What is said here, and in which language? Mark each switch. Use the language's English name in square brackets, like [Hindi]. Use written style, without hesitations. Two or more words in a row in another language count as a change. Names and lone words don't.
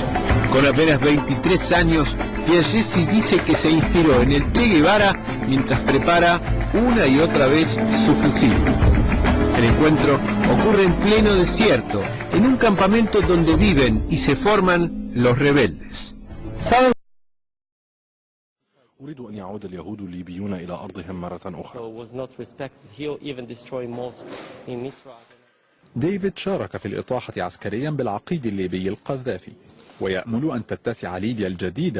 [Spanish] Con apenas 23 años, Piaggesi dice que se inspiró en el Che Guevara mientras prepara una y otra vez su fusil. El encuentro ocurre en pleno desierto, en un campamento donde viven y se forman los rebeldes. [Arabic] أريد أن يعود اليهود الليبيون إلى أرضهم مرة أخرى. ديفيد شارك في الإطاحة عسكريا بالعقيد الليبي القذافي. ويأمل أن تتسع ليبيا الجديدة